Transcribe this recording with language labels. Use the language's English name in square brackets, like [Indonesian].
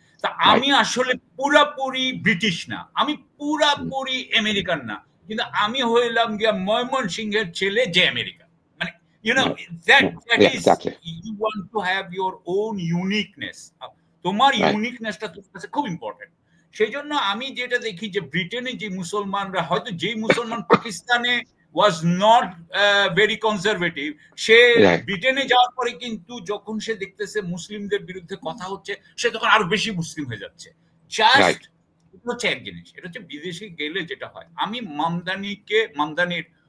[Bangla] তা আমি আসলে পুরাপুরি ব্রিটিশ না, আমি পুরাপুরি আমেরিকান না, কিন্তু আমি হইলাম গিয়া ময়মনসিংহের ছেলে যে আমেরিকান। [English] মানে that is, you want to have your own uniqueness, [Bangla] তোমার ইউনিকনেসটা তোমার কাছে খুব ইম্পর্টেন্ট। সেই জন্য আমি যেটা দেখি যে ব্রিটেনে যে মুসলমানরা, হয়তো যেই মুসলমান পাকিস্তানে [English] was not very conservative, [Bangla] সে ব্রিটেনে যাওয়ার পরে কিন্তু যখন সে দেখতেছে মুসলিমদের বিরুদ্ধে কথা হচ্ছে, সে তখন আরো বেশি মুসলিম হয়ে যাচ্ছে। জাস্ট হচ্ছে এক জিনিস, এটা হচ্ছে বিদেশে গেলে যেটা হয়। আমি মামদানির